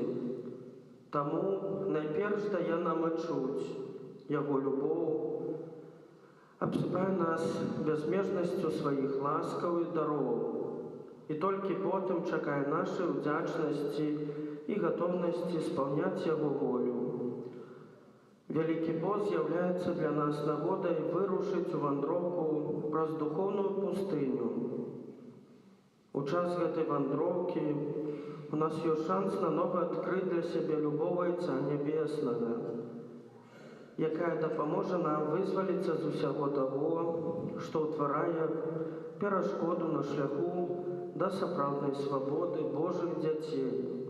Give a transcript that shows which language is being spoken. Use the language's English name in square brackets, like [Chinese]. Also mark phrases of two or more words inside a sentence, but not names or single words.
[Ukrainian] Тому найперш дає нам відчути його любов, обсипає нас безмежністю своїх ласкав і даров, і тільки потім чекає нашої вдячності і готовності сповняти його волю. Великий пост з'являється для нас нагодою вирушити у вандровку праз духовну пустиню. [Belarusian] У час гэтай вандроўкі у нас ёсць шанс нанова адкрыць для сябе любого Айца Нябеснага, якая дапаможа нам вызваліцца з усяго таго, што ўтварае перашкоду на шляху да сапраўднай свабоды Божых дзяцей.